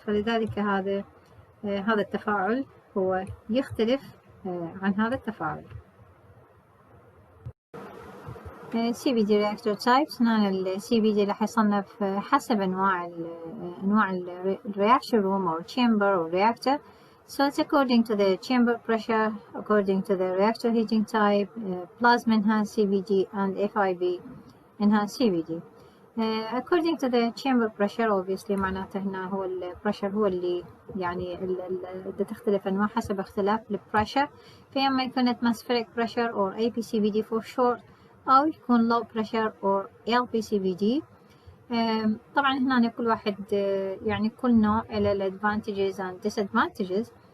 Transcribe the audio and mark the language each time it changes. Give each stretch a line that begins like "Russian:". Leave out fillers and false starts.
Arabic: فلذلك هذا التفاعل هو يختلف عن هذا التفاعل.
English: Cvd reactor types.
Arabic: هنا ال Cvd راح يصنف حسب أنواع ال
English: reaction room or chamber or reactor. So it's according to the chamber pressure, according to the reactor heating type, plasma enhanced CVD and FIB enhanced CVD. According to the chamber pressure obviously
Arabic: معناته هنا هو ال pressure هو اللي يعني تختلف أنواع حسب اختلاف ال pressure. فإما يكون
English: atmospheric pressure or APCVD for short،
Arabic: أو يكون
English: low pressure or LPCVD.
Arabic: طبعا هنا كل واحد يعني كل نوع له ال
English: advantages and disadvantages.